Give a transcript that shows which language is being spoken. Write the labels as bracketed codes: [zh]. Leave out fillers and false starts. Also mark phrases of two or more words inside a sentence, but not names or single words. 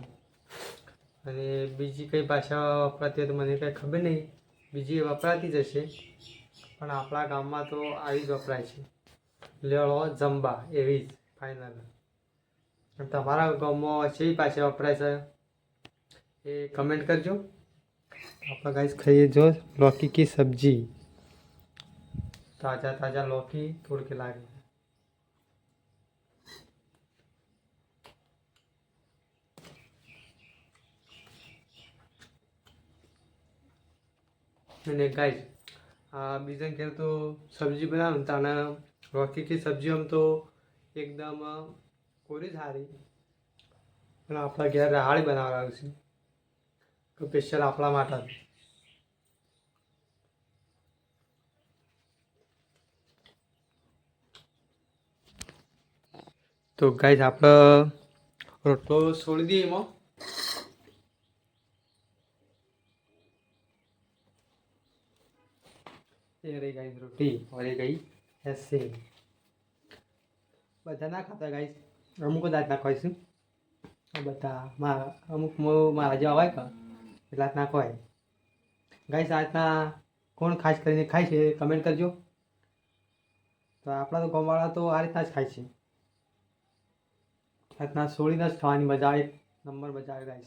[gu] અને બીજી કઈ ભાષા વપરાતી હોય તો મને કંઈ ખબર નહીં, બીજી વપરાતી જ હશે, પણ આપણા ગામમાં તો આવી જ વપરાય છે, લેવડો જમવા, એવી જ ફાઇનલ. તમારા ગામમાં કેવી ભાષા વપરાય છે એ કમેન્ટ કરજો. આપણે ગાઈસ ખાઈએ જો [hi] लौकी की सब्जी, ताज़ा लौकी तोड़ के लाए. [gu] અને ગાઈસ આ બીજા ઘેર તો સબ્જી બનાવું તાને [hi] लौकी की सब्जी [gu] આમ તો એકદમ કોરી સારી, પણ આપણા ઘેર રાહાળી બનાવડાવું છે સ્પેશિયલ આપણા માટે. તો ગાઈસ આપણે રોટલો છોડી દઈએ એમાં. [hi] ये रही गाइस रोटी और ये गई ऐसे. [gu] બધા ના ખાતા ગાઈસ, અમુક જ આજ નાખવાઈશું. બધા અમુક મારા જેવા હોય કે એટલે આજ નાખવાય. ગાઈસ આજના કોણ ખાસ કરીને ખાય છે કમેન્ટ કરજો. તો આપણા તો ગામવાળા તો આ રીતના જ ખાય છે, રીતના છોડીને જ ખાવાની મજા આવે, એક નંબર મજા આવે ગાઈસ.